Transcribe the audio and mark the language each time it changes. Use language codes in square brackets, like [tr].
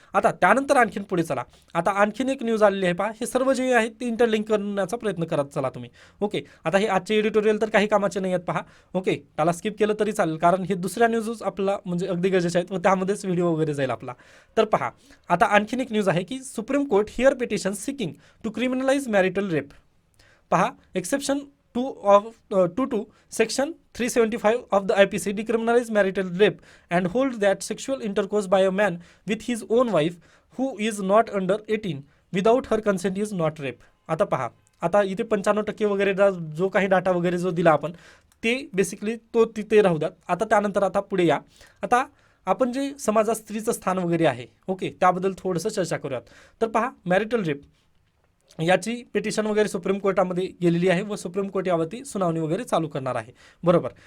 [mr] आता त्यानंतर आणखीन पुढे चला. आता आणखीन एक न्यूज आलेली आहे पहा, हे सर्व जे आहेत ते इंटरलिंक करण्याचा प्रयत्न करत चला तुम्ही. ओके, आता हे आजचे एडिटोरियल तर काही कामाचे नाही आहेत पहा. ओके, त्याला स्किप केलं तरी चालेल, कारण हे दुसऱ्या न्यूजच आपला म्हणजे अगदी गरजेचे आहेत व त्यामध्येच व्हिडिओ वगैरे जाईल आपला. तर पहा, आता आणखीन एक न्यूज आहे की [en] Supreme court hear petition seeking to criminalize marital rape. [mr] पहा, [en] Exception 2 section 375 of the IPC decriminalize marital rape and hold that sexual intercourse by a man with his own wife who is not under 18 without her consent is not rape. [mr] आता पहा, आता इथे 95% वगैरे जो काही data वगैरे जो दिला आपण ते बेसिकली तो तिथे राहू द्या. आता त्यानंतर आता पुढे या. आता आपण जे समाजात स्त्रीचं स्थान वगैरे आहे, ओके, त्याबद्दल थोडंसं चर्चा करूयात. तर पहा, मॅरिटल रेप याची पिटिशन वगैरे सुप्रीम कोर्टामध्ये गेलेली आहे व सुप्रीम कोर्ट यावरती सुनावणी वगैरे चालू करणार आहे, बरोबर.